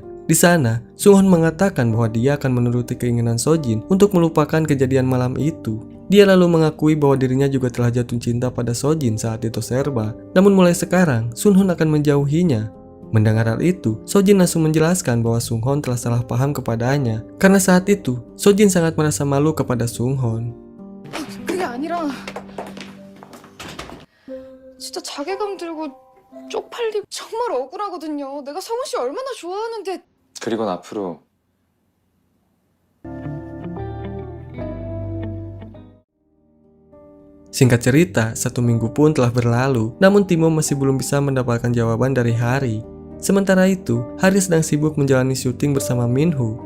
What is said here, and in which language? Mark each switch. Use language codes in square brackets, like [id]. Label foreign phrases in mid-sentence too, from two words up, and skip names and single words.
[id] Di sana, Sunghon mengatakan bahwa dia akan menuruti keinginan Sojin untuk melupakan kejadian malam itu. Dia lalu mengakui bahwa dirinya juga telah jatuh cinta pada Sojin saat itu Serba. Namun mulai sekarang, Sunghon akan menjauhinya. Mendengar hal itu, Sojin langsung menjelaskan bahwa Sunghon telah salah paham kepadanya. Karena saat itu, Sojin sangat merasa malu kepada Sunghon. [ko] 그게 아니라 진짜 자괴감 들고 쪽팔리고 정말 억울하거든요. 내가 성훈 씨 얼마나 좋아하는데. 그리고 앞으로 [id] Singkat cerita, 1 minggu pun telah berlalu, namun Timo masih belum bisa mendapatkan jawaban dari Hari. Sementara itu, Hari sedang sibuk menjalani syuting bersama Minho.